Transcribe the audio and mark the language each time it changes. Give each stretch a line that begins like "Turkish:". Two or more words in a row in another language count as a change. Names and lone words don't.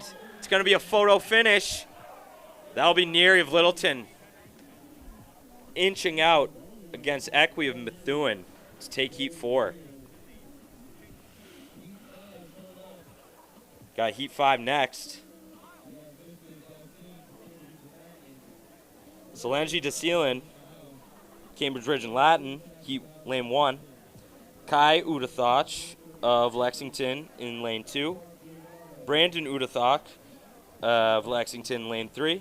English: It's going to be a photo finish. That'll be Neary of Littleton inching out against Equi of Methuen to take Heat 4. Got Heat 5 next. Solange de Sealand, Cambridge Ridge and Latin, Heat lane 1. Kai Udathach of Lexington in lane 2. Brandon Udathach of Lexington, lane 3.